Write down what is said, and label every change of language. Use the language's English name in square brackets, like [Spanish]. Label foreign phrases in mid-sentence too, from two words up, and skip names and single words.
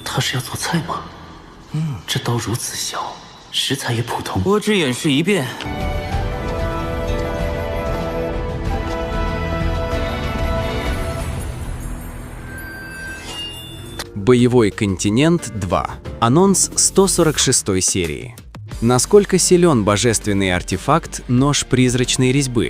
[Chinese] 他是要做菜吗？这刀如此小，食材也普通。我只演示一遍。 [Russian] Боевой континент 2. Анонс 146 серии. Насколько силен божественный артефакт «Нож призрачной резьбы»?